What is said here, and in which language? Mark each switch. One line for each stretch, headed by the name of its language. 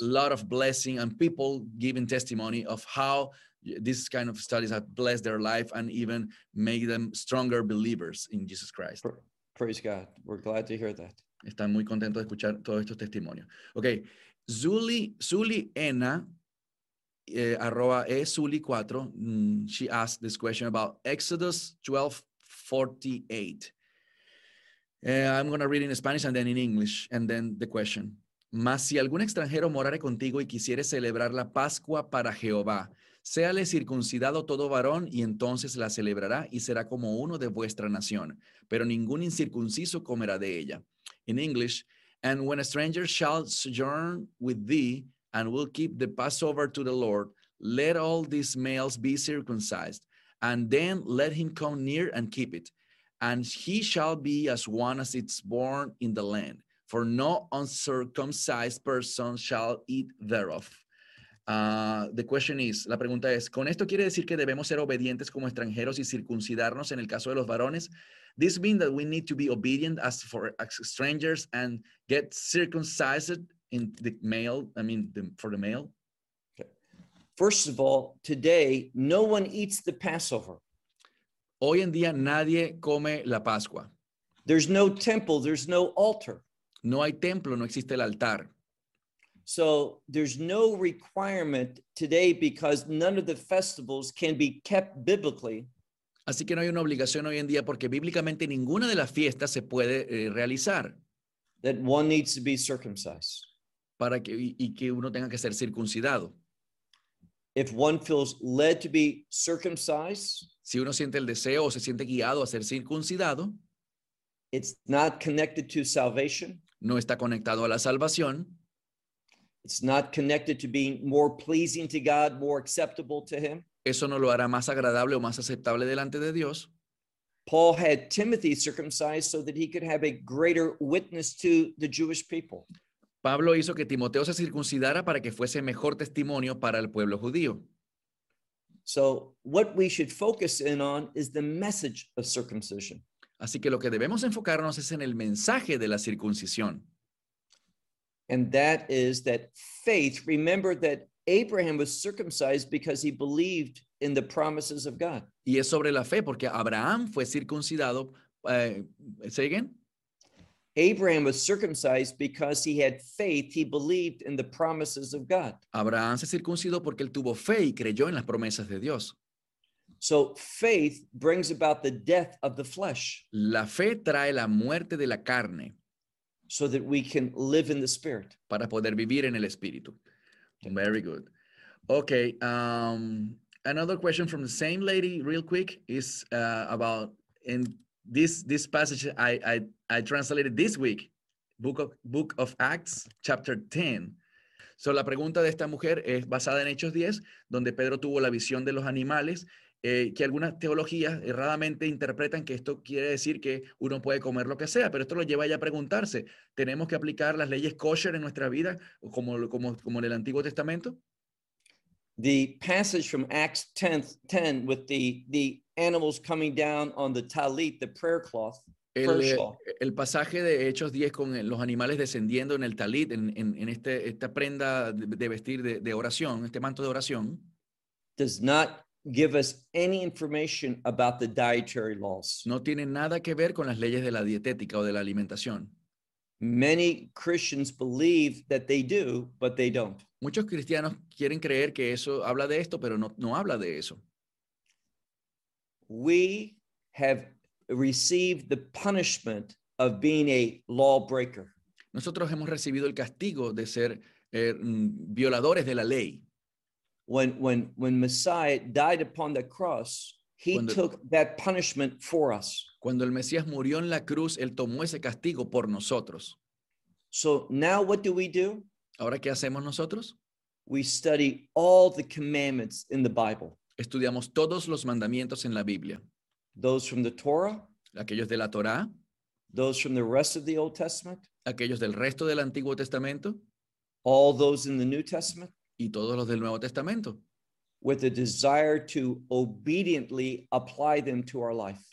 English: A lot of blessing and people giving testimony of how these kind of studies have blessed their life and even made them stronger believers in Jesus Christ. Praise God. We're glad to hear that.
Spanish: Están muy contentos de escuchar todos estos testimonios.
English: Okay. Zuliena, arroba ezuli4, she asked this question about Exodus 12:48. I'm going to read in Spanish and then in English, and then the question.
Spanish: Mas si algún extranjero morare contigo y quisiere celebrar la Pascua para Jehová, séale circuncidado todo varón y entonces la celebrará y será como uno de vuestra nación, pero ningún incircunciso comerá de ella.
English: In English, and when a stranger shall sojourn with thee and will keep the Passover to the Lord, let all these males be circumcised, and then let him come near and keep it, and he shall be as one as it's born in the land, for no uncircumcised person shall eat thereof. The question is,
Spanish: la pregunta es, ¿con esto quiere decir que debemos ser obedientes como extranjeros y circuncidarnos en el caso de los varones?
English: This means that we need to be obedient as strangers and get circumcised in the male, for the male? Okay. First of all, today, no one eats the Passover.
Spanish: Hoy en día, nadie come la Pascua.
English: There's no temple, there's no altar.
Spanish: No hay templo, no existe el altar.
English: So there's no requirement today because none of the festivals can be kept biblically.
Spanish: Así que no hay una obligación hoy en día porque bíblicamente ninguna de las fiestas se puede realizar.
English: That one needs to be circumcised.
Spanish: Para que y que uno tenga que ser circuncidado.
English: If one feels led to be circumcised,
Spanish: si uno siente el deseo o se siente guiado a ser circuncidado,
English: it's not connected to salvation.
Spanish: No está conectado a la salvación.
English: It's not connected to being more pleasing to God, more acceptable to him.
Spanish: Eso no lo hará más agradable o más aceptable delante de Dios.
English: Paul had Timothy circumcised so that he could have a greater witness to the Jewish people.
Spanish: Pablo hizo que Timoteo se circuncidara para que fuese mejor testimonio para el pueblo judío.
English: So what we should focus in on is the message of circumcision.
Spanish: Así que lo que debemos enfocarnos es en el mensaje de la circuncisión.
English: And that is that faith, remember that Abraham was circumcised because he believed in the promises of God.
Spanish: Y es sobre la fe, porque Abraham fue circuncidado.
English: Say again? Abraham was circumcised because he had faith, he believed in the promises of God.
Spanish: Abraham se circuncidó porque él tuvo fe y creyó en las promesas de Dios.
English: So faith brings about the death of the flesh.
Spanish: La fe trae la muerte de la carne.
English: So that we can live in the spirit.
Spanish: Para poder vivir en el espíritu.
English: Very good. Okay. Another question from the same lady, real quick, is about in this passage I translated this week, Book of Acts, chapter 10.
Spanish: So la pregunta de esta mujer es basada en Hechos 10, donde Pedro tuvo la visión de los animales. Que algunas teologías erradamente interpretan que esto quiere decir que uno puede comer lo que sea, pero esto lo lleva ya a preguntarse, ¿tenemos que aplicar las leyes kosher en nuestra vida como en el Antiguo Testamento?
English: The passage from Acts 10 with the animals coming down on the talit, the prayer cloth.
Spanish: El pasaje de Hechos 10 con los animales descendiendo en el talit, en esta prenda de vestir de oración, este manto de oración.
English: Does not give us any information about the dietary laws.
Spanish: No tiene nada que ver con las leyes de la dietética o de la alimentación.
English: Many Christians believe that they do, but they don't.
Spanish: Muchos cristianos quieren creer que eso habla de esto, pero no habla de eso.
English: We have received the punishment of being a lawbreaker.
Spanish: Nosotros hemos recibido el castigo de ser violadores de la ley.
English: When Messiah died upon the cross, He took that punishment for us.
Spanish: Cuando el Mesías murió en la cruz, él tomó ese castigo por nosotros.
English: So now what do we do?
Spanish: ¿Ahora qué hacemos nosotros?
English: We study all the commandments in the Bible.
Spanish: Estudiamos todos los mandamientos en la Biblia.
English: Those from the Torah.
Spanish: Aquellos de la Torá.
English: Those from the rest of the Old Testament.
Spanish: Aquellos del resto del Antiguo Testamento.
English: All those in the New Testament.
Spanish: Y todos los del Nuevo Testamento.
English: With a desire to obediently apply them to our life.